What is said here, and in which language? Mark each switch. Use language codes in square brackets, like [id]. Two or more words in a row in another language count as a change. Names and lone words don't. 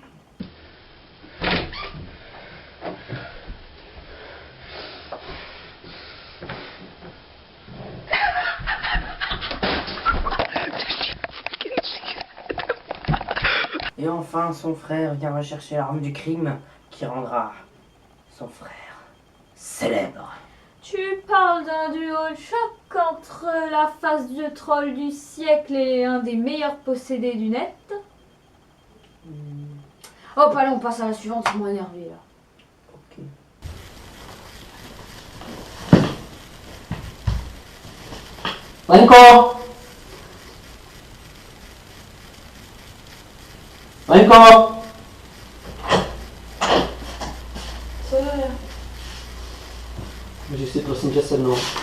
[fr] Et enfin, son frère vient rechercher l'arme du crime qui rendra son frère célèbre. Tu parles d'un duo de choc entre la face de troll du siècle et un des meilleurs possédés du net. Oh, allez, on passe à la suivante, c'est moins énervé là. Ok. Renko! Renko! [cs] Můžeš si prosím tě sednout?